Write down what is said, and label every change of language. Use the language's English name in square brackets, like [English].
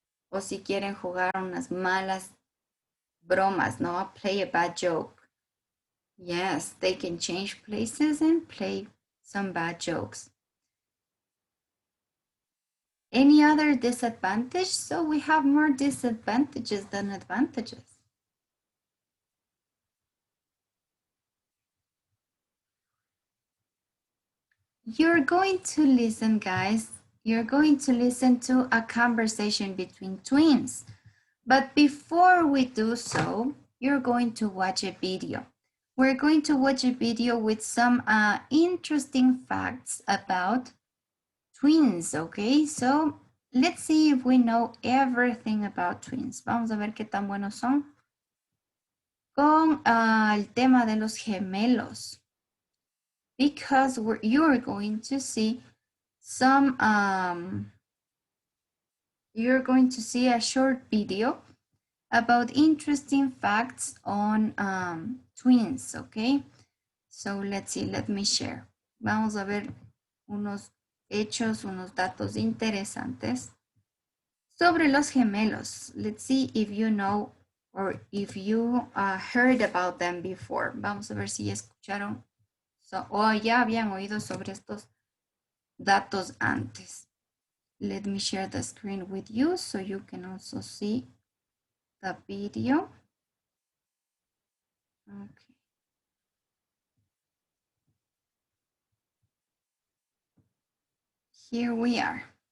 [Spanish] O si quieren jugar unas malas bromas, ¿no? [English] Play a bad joke. Yes, they can change places and play some bad jokes. Any other disadvantage? So we have more disadvantages than advantages. you're going to listen, guys. You're going to listen to a conversation between twins. But before we do so, you're going to watch a video. We're going to watch a video with some interesting facts about twins, okay? So let's see if we know everything about twins. [Spanish] Vamos a ver qué tan buenos son con el tema de los gemelos. [English] Because you're going to see some, you're going to see a short video about interesting facts on twins, okay? So let's see, let me share. [Spanish] Vamos a ver unos hechos, unos datos interesantes sobre los gemelos. [English] Let's see if you know or if you heard about them before. [Spanish] Vamos a ver si ya escucharon o ya habían oído sobre estos datos antes. [English] Let me share the screen with you so you can also see the video. Okay. Here we are.